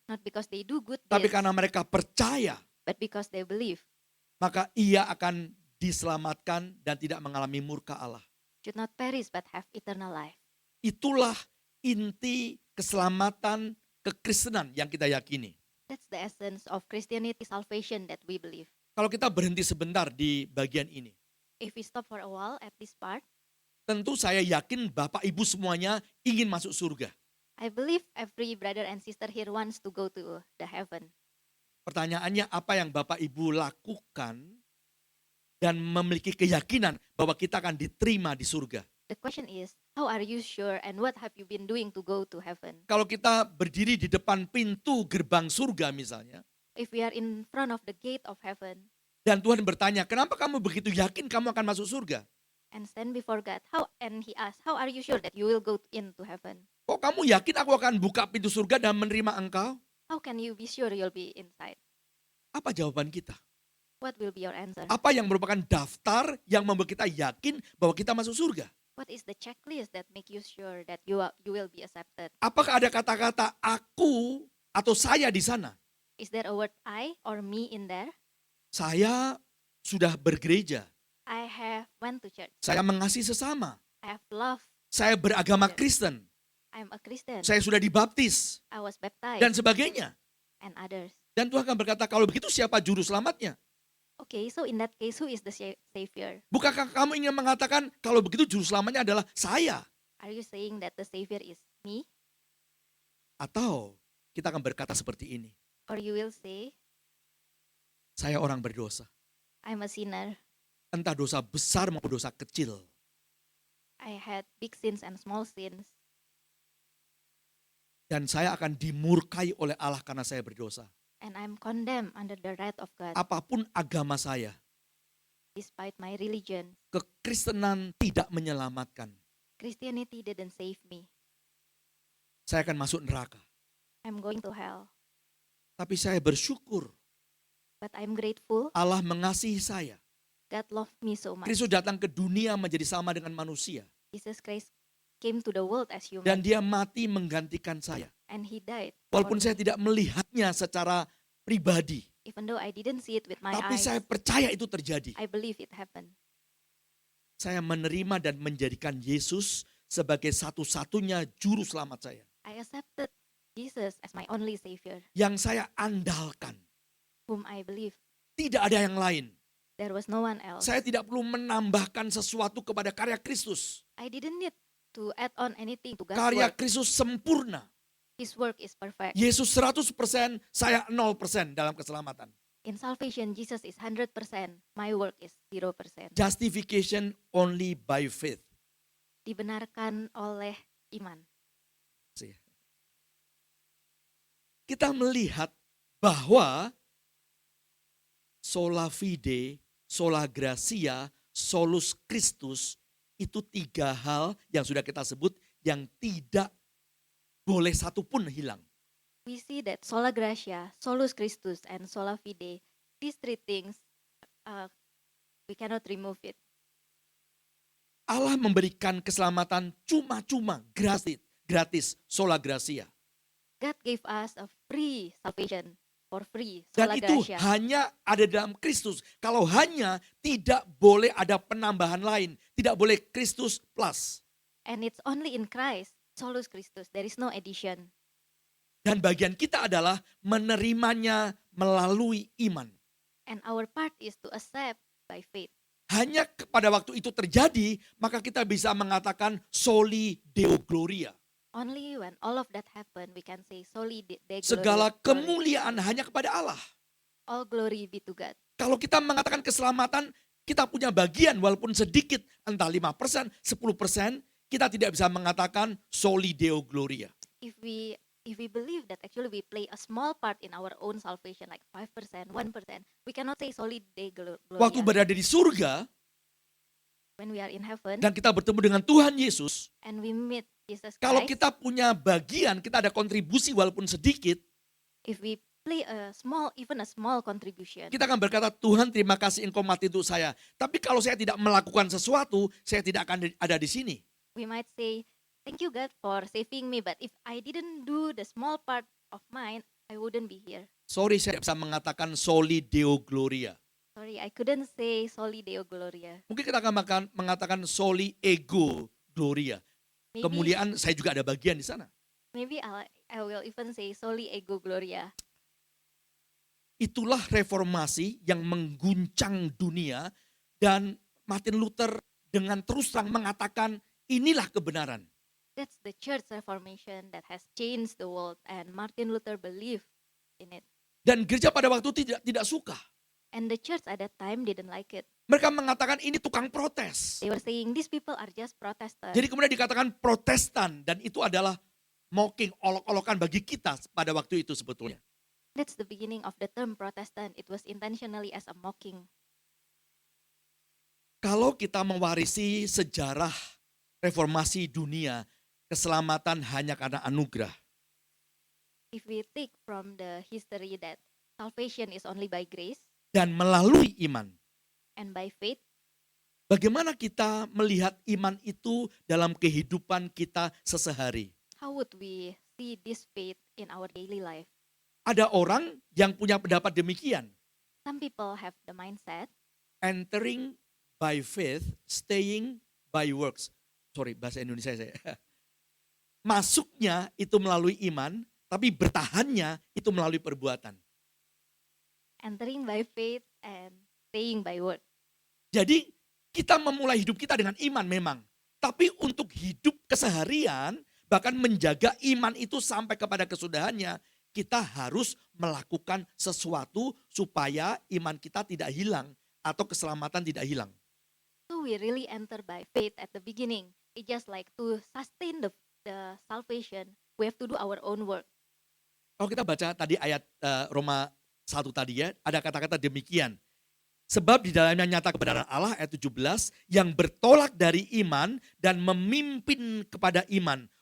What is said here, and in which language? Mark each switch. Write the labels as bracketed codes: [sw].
[en] not because they do good [id] tapi [en] deeds, [id] karena mereka percaya, [en] but because they believe, [id] maka ia akan diselamatkan dan tidak mengalami murka Allah. [en] should not perish but have eternal life. [id] Itulah inti keselamatan kekristenan yang kita yakini. [en] That's the essence of Christianity salvation that we believe. [id] Kalau kita berhenti sebentar di bagian ini, [en] If we stop for a while at this part, [id] tentu saya yakin Bapak Ibu semuanya ingin masuk surga. [en] I believe every brother and sister here wants to go to the heaven. [id] Pertanyaannya apa yang Bapak Ibu lakukan dan memiliki keyakinan bahwa kita akan diterima di surga. [en] The question is, how are you sure and what have you been doing to go to heaven? [id] Kalau kita berdiri di depan pintu gerbang surga misalnya, [en] If we are in front of the gate of heaven [id] dan Tuhan bertanya, kenapa kamu begitu yakin kamu akan masuk surga? [en] and stand before God, and He asks, how are you sure that you will go into heaven? [id] Kok kamu yakin aku akan buka pintu surga dan menerima engkau? [en] How can you be sure you'll be inside? [id] Apa jawaban kita? [en] What will be your answer? [id] Apa yang merupakan daftar yang membuat kita yakin bahwa kita masuk surga? [en] What is the checklist that make you sure that you will be accepted? [id] Apakah ada kata-kata aku atau saya di sana? [en] Is there a word I or me in there? [id] Saya sudah bergereja, [en] I have went to church. [id] saya mengasihi sesama, [en] I have loved. [id] saya beragama Kristen, [en] I'm a Christian. [id] saya sudah dibaptis, [en] I was baptized [id] dan sebagainya. [en] and others. [id] Dan Tuhan akan berkata, kalau begitu siapa juru selamatnya? [en] Okay, so in that case, who is the Savior? [id] Bukankah kamu ingin mengatakan, kalau begitu juru selamatnya adalah saya? [en] Are you saying that the Savior is me? [id] Atau kita akan berkata seperti ini, [en] Or you will say, [id] saya orang berdosa. [en] I'm a sinner. [id] Entah dosa besar maupun dosa kecil. [en] I had big sins and small sins. [id] Dan saya akan dimurkai oleh Allah karena saya berdosa. [en] And I'm condemned under the wrath of God [id] Apapun agama saya, [en] despite my religion. [id] kekristenan tidak menyelamatkan. [en] Christianity didn't save me. [id] Saya akan masuk neraka. [en] I'm going to hell. [id] Tapi saya bersyukur [en] But I'm grateful [id] Allah mengasihi saya. [en] God loved me so much. [id] Kristus datang ke dunia menjadi sama dengan manusia. [en] Jesus Christ came to the world as human. [id] Dan dia mati menggantikan saya. [en] And He died. [id] Walaupun [en] for [id] saya [en] me. [id] tidak melihatnya secara pribadi. [en] Even though I didn't see it with my [id] Tapi [en] eyes, [id] saya percaya itu terjadi. [en] I believe it happened. [id] Saya menerima dan menjadikan Yesus sebagai satu-satunya juru selamat saya. [en] I accepted Jesus as my only Savior, [id] Yang saya andalkan. [en] whom I believe. [id] Tidak ada yang lain. [en] There was no one else. [id] Saya tidak perlu menambahkan sesuatu kepada karya Kristus. [en] I didn't need to add on anything to God's [id] Karya [en] work. [id] Kristus sempurna. [en] His work is perfect. [id] Yesus 100%, saya 0% dalam keselamatan. [en] In salvation, Jesus is 100%. My work is 0%. Justification only by faith. [id] Dibenarkan oleh iman. Kita melihat bahwa sola fide, sola gracia, solus Christus itu tiga hal yang sudah kita sebut yang tidak boleh satu pun hilang. [en] We see that sola gratia, solus Christus, and sola fide, these three things, we cannot remove it. [id] Allah memberikan keselamatan cuma-cuma, gratis, sola gracia. [en] God gave us a free salvation for free, [id] Dan itu [en] gratia. [id] hanya ada dalam Kristus. Kalau hanya, tidak boleh ada penambahan lain. Tidak boleh Kristus plus. [en] And it's only in Christ, solus Christus. There is no addition. [id] Dan bagian kita adalah menerimanya melalui iman. [en] And our part is to accept by faith. [id] Hanya pada waktu itu terjadi, maka kita bisa mengatakan soli deo gloria. [en] Only when all of that happen, we can say soli Deo [id] Segala [en] gloria. [id] kemuliaan hanya kepada Allah. [en] All glory be to God. [id] Kalau kita mengatakan keselamatan, kita punya bagian walaupun sedikit, entah 5%, 10%, kita tidak bisa mengatakan soli deo gloria. [en] If we believe that actually we play a small part in our own salvation, like 5%, 1%, we cannot say solid day gloria. [id] Waktu berada di surga [en] When we are in heaven [id] dan kita bertemu dengan Tuhan Yesus, [en] and we meet Jesus [id] kalau [en] Christ, [id] kita punya bagian, kita ada kontribusi walaupun sedikit, [en] if we play even a small contribution, [id] kita akan berkata, Tuhan terima kasih engkau mati untuk saya. Tapi kalau saya tidak melakukan sesuatu, saya tidak akan ada di sini. [en] we might say, thank you God for saving me, but if I didn't do the small part of mine, I wouldn't be here. [id] Sorry, saya tidak bisa mengatakan soli deo gloria. [en] Sorry, I couldn't say soli Deo gloria. [id] Mungkin kita akan mengatakan soli ego gloria. [en] Maybe, [id] Kemuliaan saya juga ada bagian di sana. [en] maybe I will even say soli ego gloria. [id] Itulah reformasi yang mengguncang dunia dan Martin Luther dengan terus terang mengatakan inilah kebenaran. [en] That's the church reformation that has changed the world, and Martin Luther believed in it. [id] Dan gereja pada waktu itu tidak suka. [en] And the church at that time didn't like it. [id] Mereka mengatakan ini tukang protes. [en] They were saying these people are just protesters. [id] Jadi kemudian dikatakan Protestan dan itu adalah mocking, olok-olokan bagi kita pada waktu itu sebetulnya. [en] That's the beginning of the term Protestant. It was intentionally as a mocking. [id] Kalau kita mewarisi sejarah reformasi dunia, keselamatan hanya karena anugerah. [en] If we take from the history that salvation is only by grace [id] Dan melalui iman. [en] and by faith, [id] Bagaimana kita melihat iman itu dalam kehidupan kita sesehari? [en] how would we see this faith in our daily life? [id] Ada orang yang punya pendapat demikian. [en] Some people have the mindset, Entering by faith, staying by works. [id] Sorry, bahasa Indonesia saya. Masuknya itu melalui iman, tapi bertahannya itu melalui perbuatan. [en] entering by faith and staying by word. [id] Jadi kita memulai hidup kita dengan iman memang. Tapi untuk hidup keseharian, bahkan menjaga iman itu sampai kepada kesudahannya, kita harus melakukan sesuatu supaya iman kita tidak hilang atau keselamatan tidak hilang. [en] So we really enter by faith at the beginning. It's just like to sustain the salvation, we have to do our own work. [id] Kalau kita baca tadi ayat Roma 1 tadi ya, ada kata-kata demikian. Sebab di dalamnya nyata kebenaran Allah ayat 17 yang bertolak dari iman dan memimpin kepada iman.